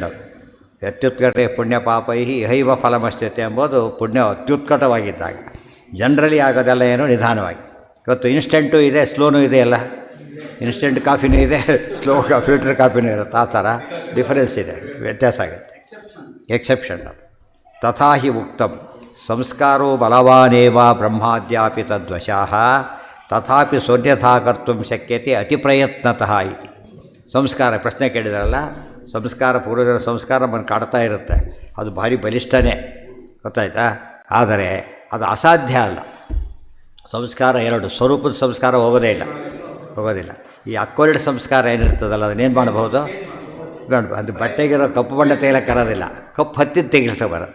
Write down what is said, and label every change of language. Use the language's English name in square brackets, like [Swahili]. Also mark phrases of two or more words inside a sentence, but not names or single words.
[Sanskrit] ಅದು ಅತ್ಯುತ್ಕಟ ಪುಣ್ಯ ಪಾಪ ಹೈವ ಫಲಮಶ್ಯತೆ [Kannada] ಎಂಬುದು ಪುಣ್ಯ ಅತ್ಯುತ್ಕಟವಾಗಿದ್ದಾಗ. ಜನರಲಿ ಆಗೋದೆಲ್ಲ ಏನೋ ನಿಧಾನವಾಗಿ. ಇವತ್ತು ಇನ್ಸ್ಟೆಂಟು ಇದೆ, ಸ್ಲೋನೂ ಇದೆ. ಅಲ್ಲ ಇನ್ಸ್ಟೆಂಟ್ ಕಾಫಿನೂ ಇದೆ, [English] slow filter coffeenu [Kannada] ಇರುತ್ತೆ. ಆ ಥರ ಡಿಫರೆನ್ಸ್ ಇದೆ, ವ್ಯತ್ಯಾಸ ಆಗುತ್ತೆ. ಎಕ್ಸೆಪ್ಷನ್ ಅದು. [Sanskrit] ತಥಾ ಹಿ ಉಕ್ತಂ ಸಂಸ್ಕಾರೋ ಬಲವಾನೇವ ಬ್ರಹ್ಮಾದ್ಯಾಪಿ ತದ್ವಶಃ ತಥಾಪಿ ಸೋನ್ಯಥಾ ಕರ್ತು ಶಕ್ಯತೆ ಅತಿಪ್ರಯತ್ನತಃ ಇತಿ. [Kannada] ಸಂಸ್ಕಾರ ಪ್ರಶ್ನೆ ಕೇಳಿದಾರಲ್ಲ, ಸಂಸ್ಕಾರ ಪೂರ್ವಜರ ಸಂಸ್ಕಾರ ನಮ್ಮನ್ನು ಕಾಡ್ತಾ ಇರುತ್ತೆ, ಅದು ಭಾರಿ ಬಲಿಷ್ಠನೇ, ಗೊತ್ತಾಯ್ತಾ. ಆದರೆ ಅದು ಅಸಾಧ್ಯ ಅಲ್ಲ. ಸಂಸ್ಕಾರ ಎರಡು, ಸ್ವರೂಪದ ಸಂಸ್ಕಾರ ಹೋಗೋದಿಲ್ಲ. ಈ ಅಕ್ವೈರ್ಡ್ ಸಂಸ್ಕಾರ ಏನಿರ್ತದಲ್ಲ ಅದನ್ನೇನು ಮಾಡ್ಬೋದು, ಅದು ಬಟ್ಟೆಗಿರೋ ಕಪ್ಪು ಬಣ್ಣ ತೆಗಿಲಕ್ಕಾಗೋದಿಲ್ಲ, ಕಪ್ಪು ಹತ್ತಿದ್ದು ತೆಗಿಲಿಕ್ಕೆ ಬರೋದು.